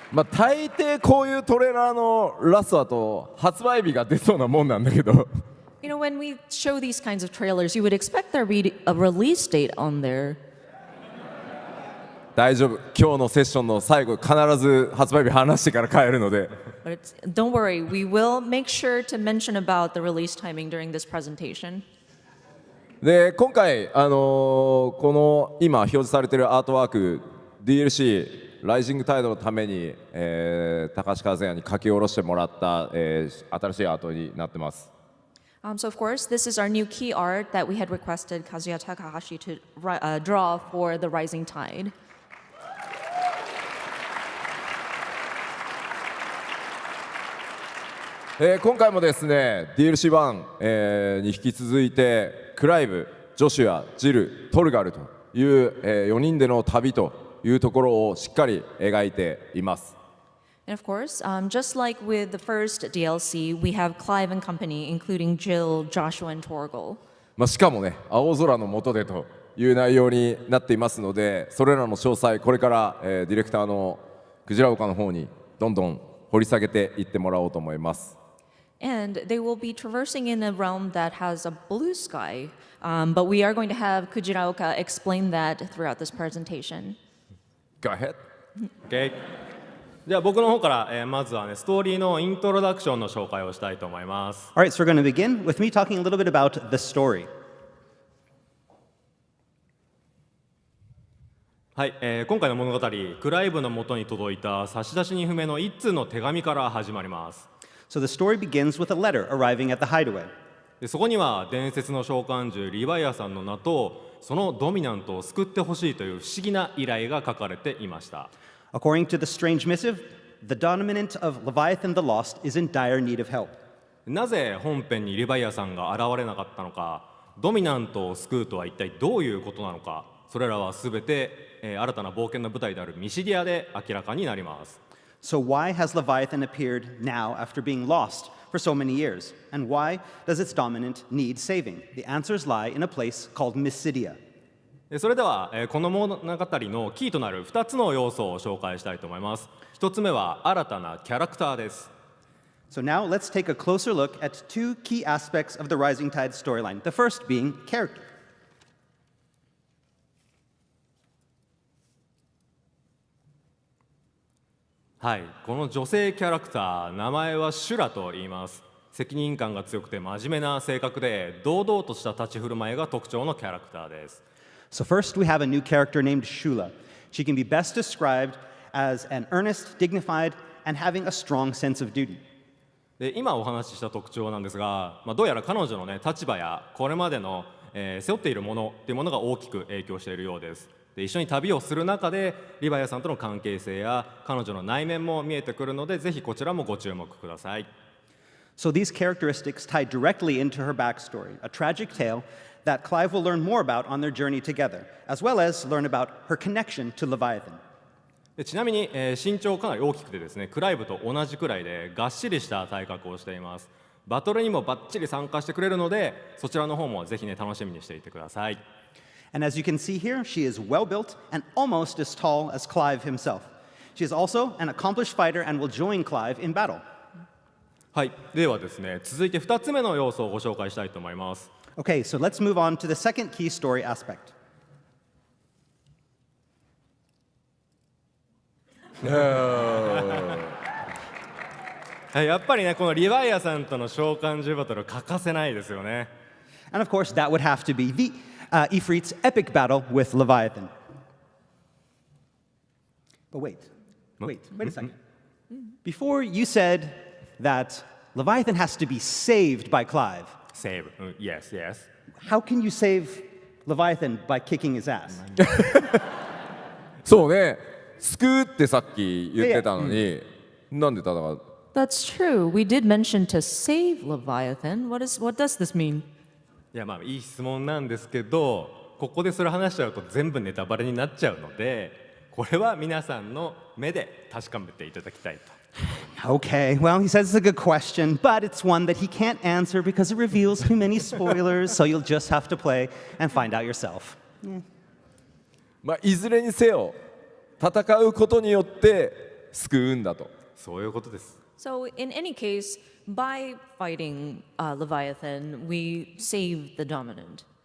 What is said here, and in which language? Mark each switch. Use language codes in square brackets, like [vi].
[ja] 大抵こういうトレーラーのラストだと発売日が出そうなもんなんだけど [en] You know, when we show these kinds of trailers, you would expect there be a release date on there. [ja] 大丈夫、今日のセッションの最後必ず発売日話してから帰るので。 [en] But don't worry, we will make sure to mention about the release timing during this presentation. [ja] で今回、この今表示されているアートワーク DLC ライジングタイドのために、高橋和也に書き下ろしてもらった、新しいアートになってます。 [en] So of course, this is our new key art that we had requested Kazuya Takahashi to draw for the Rising Tide. [ja] 今回もですね DLC1、に引き続いてクライブ、ジョシュア、ジル、トルガルという、4人での旅というところをしっかり描いています。 [en] And of course, just like with the first DLC, we have Clive and company, including Jill, Joshua, and Torgal. [ja] しかもね青空の下でという内容になっていますので、それらの詳細これから、ディレクターのクジラオカの方にどんどん掘り下げていってもらおうと思います。 [en] And they will be traversing in a realm that has a blue sky, but we are going to have Kujiraoka explain that throughout this presentation. Go ahead. [ja] OK じゃあ僕の方から、まずはねストーリーのイントロダクションの紹介をしたいと思います。 [en] All right, so we're going to begin with me talking a little bit about the story. [ja] はい、今回の物語クライブの元に届いた差出人不明の一通の手紙から始まります。 [en] So the story begins with a letter arriving at the hideaway. [ja] でそこには伝説の召喚獣リヴァイアさんの名とそのドミナントを救ってほしいという不思議な依頼が書かれていました。 [en] According to the strange missive, the dominant of Leviathan the Lost is in dire need of help. [ja] なぜ本編にリヴァイアさんが現れなかったのか、ドミナントを救うとは一体どういうことなのか、それらはすべて、新たな冒険の舞台であるミシディアで明らかになります。 [en] So why has Leviathan appeared now after being lost for so many years? And why does its dominant need saving? The answers lie in a place called Mysidia. [ja] それでは、この物語のキーとなる2つの要素を紹介したいと思います。 1つ目は新たなキャラクターです。 [en] So now let's take a closer look at two key aspects of the Rising Tide storyline. The first being character. [ja] はい、この女性キャラクター、名前はシュラと言います。責任感が強くて真面目な性格で堂々とした立ち振る舞いが特徴のキャラクターです。 [en] So first we have a new character named Shula. She can be best described as an earnest, dignified, and having a strong sense of duty. [ja] で今お話しした特徴なんですが、どうやら彼女の、立場やこれまでの、背負っているものというものが大きく影響しているようです。で一緒に旅をする中でリヴァイアさんとの関係性や彼女の内面も見えてくるので、ぜひこちらもご注目ください。 [en] So these characteristics tie directly into her backstory, a tragic tale that Clive will learn more about on their journey together, as well as learn about her connection to Leviathan. [ja] でちなみに、身長かなり大きくてですね、クライブと同じくらいでがっしりした体格をしています。バトルにもバッチリ参加してくれるので、そちらの方もぜひね楽しみにしていてください。 [en] And as you can see here, she is well built and almost as tall as Clive himself. She is also an accomplished fighter and will join Clive in battle. [ja] はい、ではですね、続いて2つ目の要素をご紹介したいと思います。 [en] Okay, so let's move on to the second key story aspect. [ja] やっぱりね、このリヴァイアさんとの召喚獣バトル欠かせないですよね。 [en] And of course, that would have to be the Ifrit's epic battle with Leviathan. But wait a second. Before you said that Leviathan has to be saved by Clive. Save, yes, yes. How can you save Leviathan by kicking his ass? [ja] そうね、救うってさっき言ってたのに、なんで戦う？ [en] That's true. We did mention to save Leviathan. What does this mean? [ja] いやいい質問なんですけど、ここでそれ話しちゃうと全部ネタバレになっちゃうので、これは皆さんの目で確かめていただきたいと。 [en] Okay, well, he says it's a good question, but it's one that he can't answer because it reveals too many spoilers, so you'll just have to play and find out yourself. [ja] いずれにせよ戦うことによって救うんだと。そういうことです。 [en] So in any case, by fighting Leviathan, we save the dominant.